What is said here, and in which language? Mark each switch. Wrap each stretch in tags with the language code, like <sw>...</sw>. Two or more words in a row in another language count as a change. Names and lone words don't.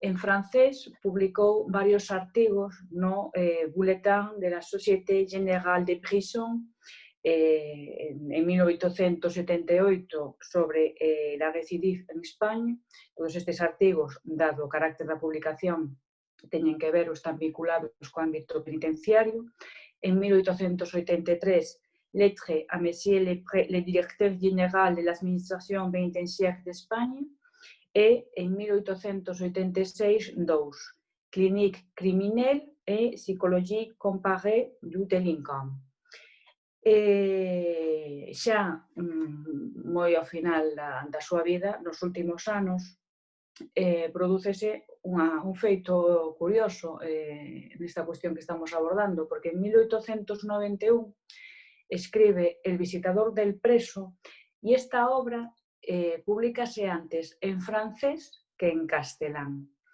<gl>En francés publicou varios artigos no Bulletin de la Société Générale des Prisons en 1878 sobre la recidive en España. Todos estes artigos, dado o carácter da publicación, teñen que ver ou están vinculados co ámbito penitenciario. En 1883, Lettre a Monsieur le Directeur Général de l'Administration Pénitentiaire d'Espagne, e en 1886, dous, Clinique criminelle e Psychologie comparée du délinquant. Xa moi ao final da súa vida, nos últimos anos, prodúcese un feito curioso nesta cuestión que estamos abordando, porque en 1891 escribe El visitador del preso e esta obra públicase antes en francés que en castelán.</gl>